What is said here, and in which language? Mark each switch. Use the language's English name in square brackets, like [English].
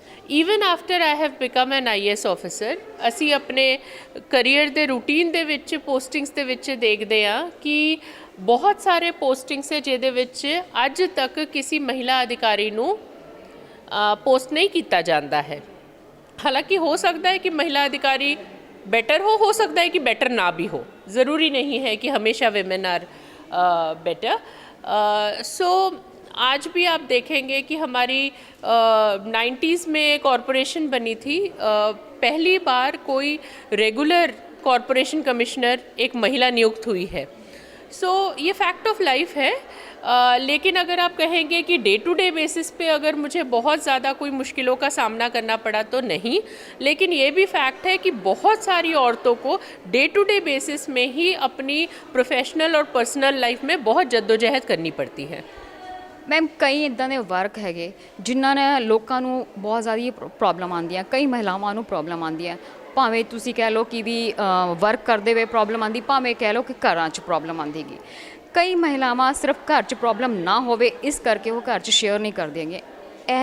[English] even after I have become an IAS officer, [Punjabi] ਅਸੀਂ ਆਪਣੇ career ਦੇ ਰੂਟੀਨ ਦੇ ਵਿੱਚ ਪੋਸਟਿੰਗਸ ਦੇ ਵਿੱਚ ਦੇਖਦੇ ਹਾਂ ਕਿ ਬਹੁਤ ਸਾਰੇ ਪੋਸਟਿੰਗਸ ਹੈ ਜਿਹਦੇ ਵਿੱਚ ਅੱਜ ਤੱਕ ਕਿਸੇ ਮਹਿਲਾ ਅਧਿਕਾਰੀ ਨੂੰ ਪੋਸਟ ਨਹੀਂ ਕੀਤਾ ਜਾਂਦਾ ਹੈ। ਹਾਲਾਂਕਿ ਹੋ ਸਕਦਾ ਹੈ ਕਿ ਮਹਿਲਾ ਅਧਿਕਾਰੀ [Hindi] बेटर हो सकता है कि बेटर ना भी हो, ज़रूरी नहीं है कि हमेशा [English] Women are better. [Hindi] सो आज भी आप देखेंगे कि हमारी 90s में कॉरपोरेशन बनी थी। पहली बार कोई रेगुलर कॉरपोरेशन कमिश्नर एक महिला नियुक्त हुई है। सो ये [English] fact of life [Hindi] है। लेकिन अगर आप कहेंगे कि डे टू डे बेसिस पे अगर मुझे बहुत ज़्यादा कोई मुश्किलों का सामना करना पड़ा तो नहीं, लेकिन ये भी फैक्ट है कि बहुत सारी औरतों को डे टू डे बेसिस में ही अपनी प्रोफेशनल और पर्सनल लाइफ में बहुत जद्दोजहद करनी पड़ती है। [Punjabi] ਮੈਮ, ਕਈ ਇੱਦਾਂ ਦੇ ਵਰਕ ਹੈਗੇ ਜਿਨ੍ਹਾਂ ਨੇ ਲੋਕਾਂ ਨੂੰ ਬਹੁਤ ਜ਼ਿਆਦਾ ਪ੍ਰੋਬਲਮ ਆਉਂਦੀਆਂ, ਕਈ ਮਹਿਲਾਵਾਂ ਨੂੰ ਪ੍ਰੋਬਲਮ ਆਉਂਦੀਆਂ। ਭਾਵੇਂ ਤੁਸੀਂ ਕਹਿ ਲਓ ਕਿ ਵੀ ਵਰਕ ਕਰਦੇ ਹੋਏ ਪ੍ਰੋਬਲਮ ਆਉਂਦੀ, ਭਾਵੇਂ ਕਹਿ ਲਓ ਕਿ ਘਰਾਂ 'ਚ ਪ੍ਰੋਬਲਮ ਆਉਂਦੀ ਹੈਗੀ। ਕਈ ਮਹਿਲਾਵਾਂ ਸਿਰਫ ਘਰ 'ਚ ਪ੍ਰੋਬਲਮ ਨਾ ਹੋਵੇ ਇਸ ਕਰਕੇ ਉਹ ਘਰ 'ਚ ਸ਼ੇਅਰ ਨਹੀਂ ਕਰਦੀਆਂ ਹੈਗੀਆਂ।